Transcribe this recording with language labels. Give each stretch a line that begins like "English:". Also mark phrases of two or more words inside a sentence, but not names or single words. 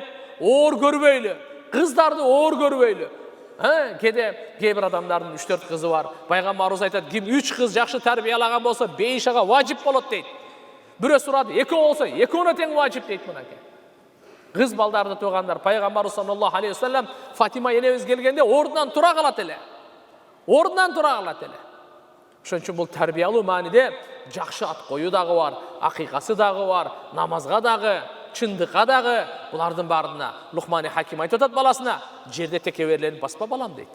Kyrgyz: Оор көрбөйлү. Кыздарды оор көрбөйлү. Кээ бир адамдардын 3-4 кызы бар. Пайгамбарыбыз айтат, ким 3 кыз жакшы тарбиялаган болсо 5 ага важип болот дейт. Бирөө сурады, 2 болсо 2-өөнө тең важип дейт мынакей. Кыз балдарды туугандар, Пайгамбарыбыз
Arabic: صلى الله عليه وسلم
Kyrgyz: Фатима энебиз келгенде ордунан тура калат эле. Ордунан тура калат эле. Ошон үчүн бул тарбиялуу мааниде жакшы ат коюу дагы бар, акыйкасы дагы бар, намазга дагы, чындыкка дагы, булардын баарына Лукман Хаким айтып атат баласына, жерде текеберленип баспа балам дейт.